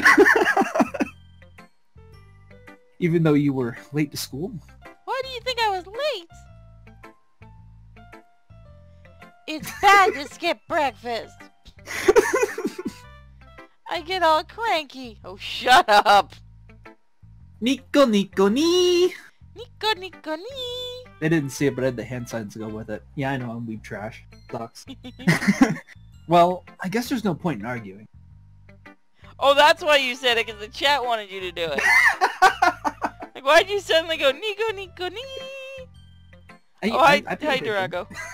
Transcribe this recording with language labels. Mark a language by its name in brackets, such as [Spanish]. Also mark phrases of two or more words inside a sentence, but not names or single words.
[English] Even though you were late to school? Why do you think I was late? It's bad to skip breakfast. I get all cranky. Oh, shut up. [Japanese] Nico Nico ni! Nico Nico ni. [English] They didn't see it, but I had the hand signs to go with it. Yeah, I know, I'm weeb trash. Sucks. Well, I guess there's no point in arguing. Oh, that's why you said it, because the chat wanted you to do it. Like, why'd you suddenly go, [Japanese] Nico Nico ni? [English] Hi, Durago.